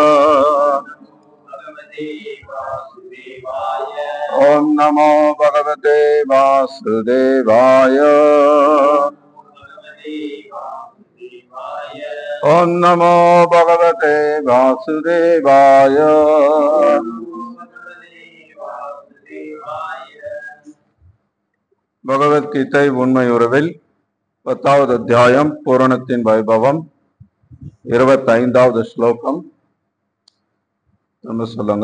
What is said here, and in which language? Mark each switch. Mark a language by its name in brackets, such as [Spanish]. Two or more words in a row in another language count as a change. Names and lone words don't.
[Sanskrit] ओम नमो भगवते वासुदेवाय। ओम नमो भगवते वासुदेवाय। [Tamil] பகவத்கீதை உண்மை உறவில் 10வது அத்தியாயம் பூரணத்தின் வைபவம் 25வது ஸ்லோகம். நம்ம சொல்லுங்க.